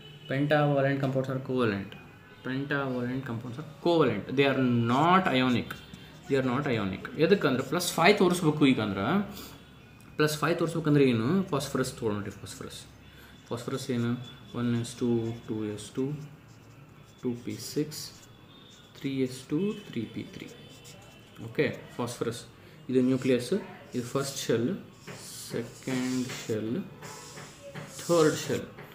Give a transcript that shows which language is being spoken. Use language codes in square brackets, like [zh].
[en] Pentavalent compounds are covalent. Pentavalent compounds are covalent. They are not ionic. They are not ionic. [kn] ಎದಕ್ಕಂದ್ರೆ +5 ತೋರಿಸ್ಬೇಕು. ಈಗ ಅಂದ್ರೆ +5 ತೋರಿಸ್ಬೇಕಂದ್ರೆ ಏನು, phosphorus ತೊಗೊಳ್ರಿ. Phosphorus ಏನು 1s2 2s2 2p6 3s2 3p3. Okay, phosphorus ಇದು nucleus, ಇದು first shell, second shell, third shell.